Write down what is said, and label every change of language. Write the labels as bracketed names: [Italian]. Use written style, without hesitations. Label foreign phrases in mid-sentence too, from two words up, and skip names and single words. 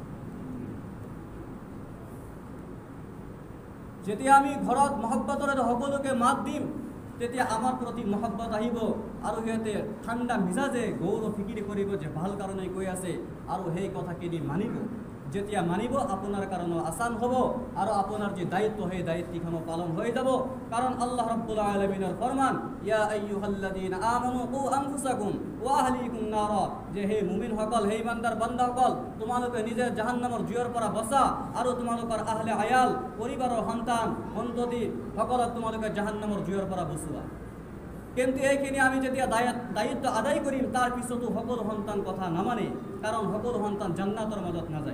[Assamese] যেতিয়া আমি ঘৰত মহব্বতৰে সকলোকে মাত দিম তেতিয়া আমাৰ প্ৰতি মহব্বত আহিব আৰু হেতে ঠাণ্ডা মিজাজে গৌৰ ফিকিৰ কৰিব যে ভাল কাৰণে কৈ আছে আৰু সেই কথাখিনি মানিব যেতিয়া মানিব আপোনাৰ কাৰণে আসান হ'ব আৰু আপোনাৰ যে দায়িত্ব সেই দায়িত্বখন পালন হৈ যাব। কাৰণ [Arabic] الله رب العالمين [Assamese] ফৰমান, [Arabic] يا أيها الذين آمنوا قوا أنفسكم وأهليكم نارا, [Assamese] যে হে মুমিনসকল, হে ইমানদাৰ বান্দাসকল, তোমালোকে নিজে জাহান্নামৰ জুইৰ পৰা বচা আৰু তোমালোকৰ আহলে আয়াল, পৰিবাৰৰ সন্তান সন্ততি সকলক তোমালোকে জাহান্নামৰ জুইৰ পৰা বচোৱা। কিন্তু এইখিনি আমি যেতিয়া দায়িত্ব আদায় কৰিম, তাৰ পিছতো সকলো সন্তান কথা নামানে, কাৰণ সকলো সন্তান জান্নাতৰ মাজত নাযায়।